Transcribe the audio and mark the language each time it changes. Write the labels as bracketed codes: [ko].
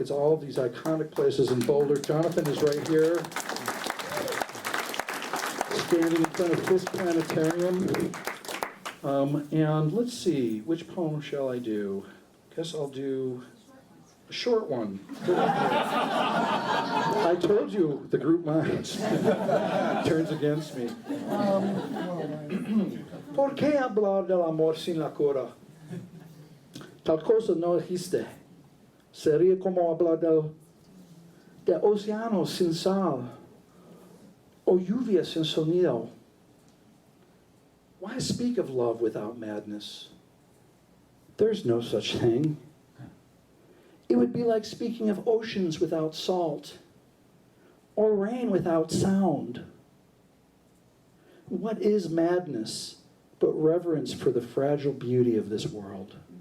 [en] It's all of these iconic places in Boulder. Jonathan is right here, standing in front of Fisk Planetarium. And let's see, which poem shall I do? Guess I'll do a short one. I told you the group minds turns against me. [es] ¿Por qué hablar del amor sin la cura? Tal cosa no existe. Sería como hablar del océano sin sal o lluvia sin sonido. [en] Why speak of love without madness? There's no such thing. It would be like speaking of oceans without salt, or rain without sound. What is madness but reverence for the fragile beauty of this world?